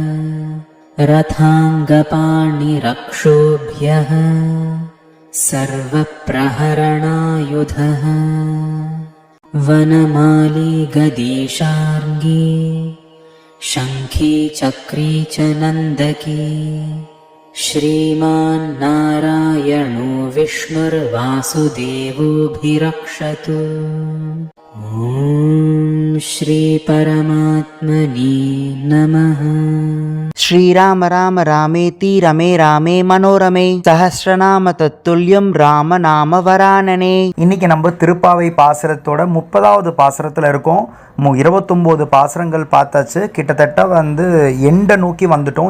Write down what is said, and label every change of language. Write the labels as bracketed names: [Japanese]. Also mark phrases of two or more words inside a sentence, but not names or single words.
[Sanskrit] रथाङ्गपाणिरक्षोभ्यः सर्वप्रहरणायुधः वनमाली गदीशार्ङ्गी शङ्खी चक्री च नन्दकी श्रीमान् नारायणो विष्णुर्वासुदेवोऽभिरक्षतु। ॐ श्री परमात्मने नमः। श्रीराम राम रामेति रमे रामे मनोरमे सहस्रनाम तत्तुल्यं राम नाम वरानने. [Tamil] இன்னைக்கு நம்ம திருப்பாவை பாசுரத்தோட 30வது பாசுரத்தில் இருக்கோம். 29 பாசுரங்கள் பார்த்தாச்சு. கிட்டத்தட்ட எண்டை நோக்கி வந்துட்டோம்.